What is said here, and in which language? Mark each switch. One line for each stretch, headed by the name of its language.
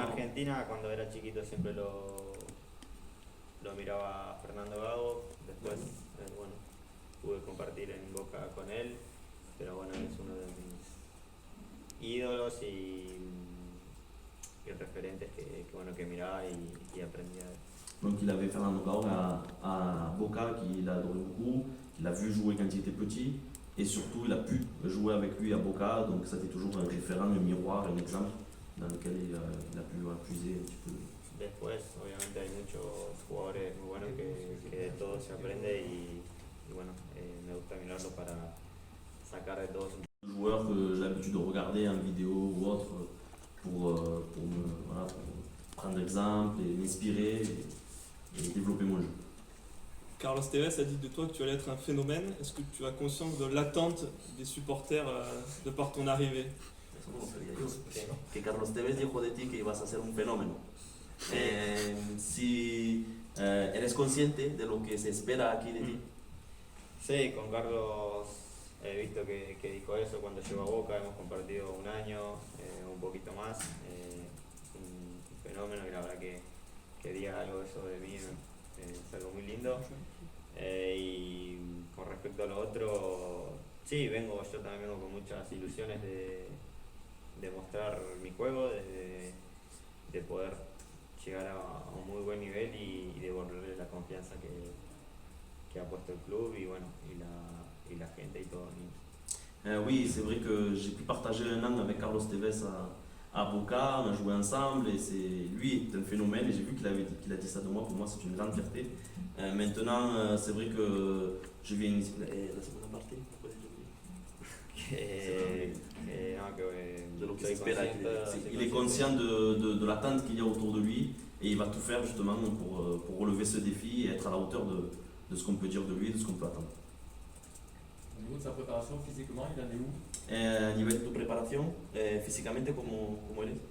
Spanish: En Argentina cuando era chiquito siempre lo miraba a Fernando Gago, después bueno, pude compartir en Boca con él, pero bueno, es uno de mis ídolos y referentes que miraba y aprendía de él.
French: Donc il avait Fernando Gago à Boca qu'il adorait beaucoup, qu'il a vu jouer quand il était petit et surtout il a pu jouer avec lui à Boca, donc ça c'était toujours un référent, un miroir, un exemple dans lequel il a pu puiser un petit peu.
Spanish: Después obviamente hay muchos jugadores muy buenos que de todo se aprende y bueno, me gusta mirarlo para sacar de todos.
French: Joueurs que j'ai l'habitude de regarder en vidéo ou autre pour prendre exemple et m'inspirer et développer mon jeu. Carlos Tevez a dit de toi que tu allais être un phénomène. Est-ce que tu as conscience de l'attente des supporters de par ton arrivée?
Spanish: Eso no lo sabía yo. Que Carlos Tevez dijo de ti que ibas a ser un fenómeno. Si eres consciente de lo que se espera aquí de ti. Sí, con Carlos he visto que dijo eso cuando llegó a Boca, hemos compartido un año, un poquito más, un fenómeno y la verdad que diga algo de eso de mí es algo muy lindo. Y con respecto a lo otro, sí, yo también vengo con muchas ilusiones de mostrar mi juego, de poder llegar a un muy buen nivel y devolverle la confianza que ha puesto el club y bueno, y la gente y todo.
French: Oui, c'est vrai que j'ai pu partager un an avec Carlos Tevez à Boca, on a joué ensemble et lui est un phénomène et j'ai vu qu'il a dit ça de moi, pour moi c'est une grande fierté. Maintenant, c'est vrai que je viens la seconde partie,
Spanish: de lo que se espera.
French: Il est conscient de l'attente qu'il y a autour de lui et il va tout faire justement pour relever ce défi et être à la hauteur de ce qu'on peut dire de lui et de ce qu'on peut attendre. Au niveau de sa préparation physiquement, il en est où?
Spanish: A nivel de tu preparación, físicamente, ¿cómo eres?